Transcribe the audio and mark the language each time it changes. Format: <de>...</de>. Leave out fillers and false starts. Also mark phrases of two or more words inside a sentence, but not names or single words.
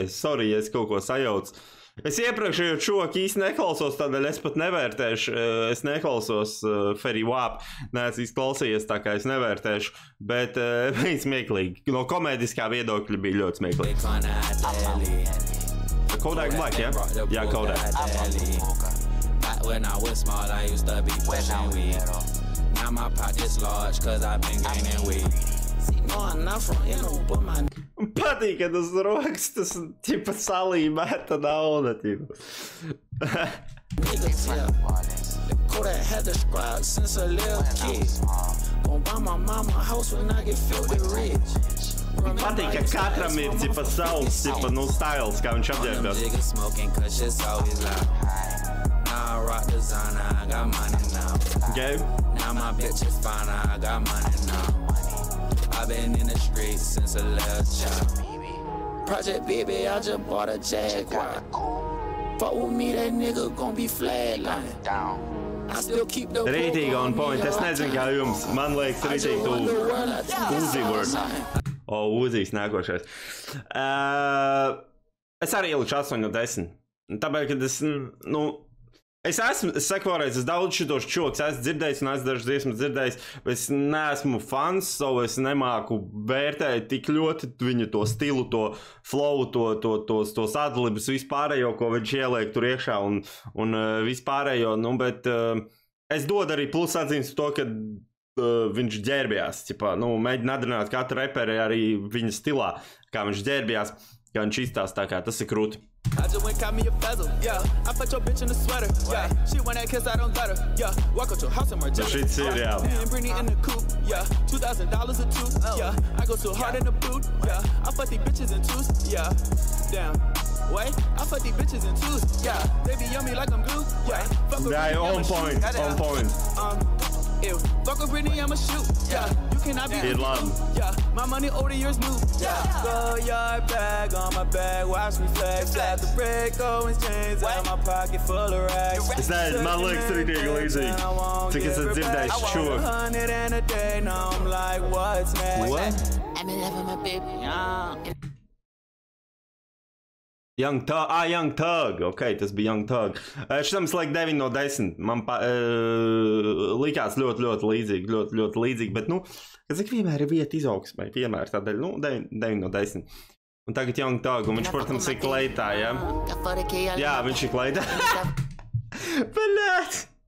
<lv>Sorry, ja es kaut ko sajaucu. Es iepriekšējo čoku īsti neklausos, tādēļ es pat nevērtēšu. Es neklausos Fetty Wap. Neesmu izklausījies, tā kā es nevērtēšu. Bet bija smieklīgi. No komēdiskā viedokļa bija ļoti smieklīgi. Kodak Black, jā? Jā, Kodak.</lv> <en>When I was small, I used to be pushing weed. Now my pocket's large, cause I've been gaining weight. No, I'm not from Inu, but my...</en> <lv>Patīk, ka tas rokas, tas, tipa, salīmēta nauda, tipa.</lv> <en>Niggas, yeah. Kodak had the scribe since a little kid. Gon' buy my mama house when I get filthy rich.</en> <lv>Patīk, ka katram ir, tipa, savs, tipa, styles, kā viņš apģērbjās.</lv> <en>Niggas smoking, cause shit's always loud. I rock designer, I got money now. Okay. Now my bitch is fine, I got money now. I've been in the streets since a little child. Project Baby, I just bought a Jaguar. Fuck with me, that nigga gon' be flatline. I still keep the Rītīgi on point,</en> <lv>es nezinu kā jums, man liekas rītīgi tu Uzi word. Uzīs nākošais. Es arī ielikšu 8 no 10. Tāpēc, kad es saku vēlreiz, es daudz šitos čoks esmu dzirdējis un esmu dažas dziesmas dzirdējis, bet es neesmu fans, savu es nemāku vērtēt tik ļoti viņu to stilu, to flow, tos adlibus, vispārējo, ko viņš ieliek tur iekšā un vispārējo, bet es dodu arī plus atzīmes to, ka viņš ģērbjās, mēģina atrināt katru reperi arī viņa stilā, kā viņš ģērbjās. kā viņš izstāsta, tā kā tas ir krūti.</lv> <en>I just went caught me a bezel, yeah. I fucked your bitch in a sweater, yeah. She want that kiss, I don't got her, yeah. Walk out your house in Margiela, shit's real. Me and Brittany in the coupe, yeah. $2,000 a tooth, yeah. I go too hard in the boot, yeah. I fuck these bitches in twos, yeah. Damn. Wait, I fuck these bitches in twos, yeah. They be yummy like I'm glue, yeah. Fuck with Yeah, on point, on point. Ew. Fuck with Brittany, I'ma shoot, yeah. You cannot be yeah. My money over yours new, yeah. Go yard bag on my bag, watch me flex. Slap the break, Owens chains out my pocket full of racks.</en> <lv>Es nezinu, man liekas, tur ir tiek līdzīgi. Cik es esmu dzirdējis šo.</lv> <en>What? Young Thug,</en> <lv>ok, tas bija Young Thug. Šitam es laiku 9 no 10. Man likās ļoti līdzīgi, bet, nu, cik vienmēr ir vieta izaugsmai, vienmēr tādēļ, nu, 9 no 10. Un tagad Young Thug, un viņš, protams, ir kleitā, ja? Jā, viņš ir kleitā. Belēt!</lv>